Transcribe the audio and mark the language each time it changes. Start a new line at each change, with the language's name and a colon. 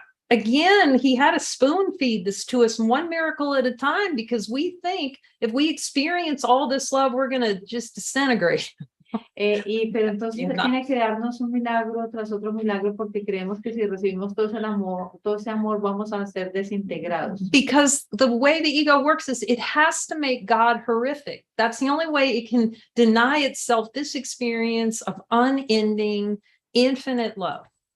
English: Again, he had to spoon feed this to us one miracle at a time because we think if we experience all this love, we're going to just disintegrate.
Spanish: Pero entonces tiene que darnos un milagro tras otro milagro porque creemos que si recibimos todo ese amor vamos a ser desintegrados.
English: Because the way the ego works is it has to make God horrific. That's the only way it can deny itself this experience of unending, infinite love.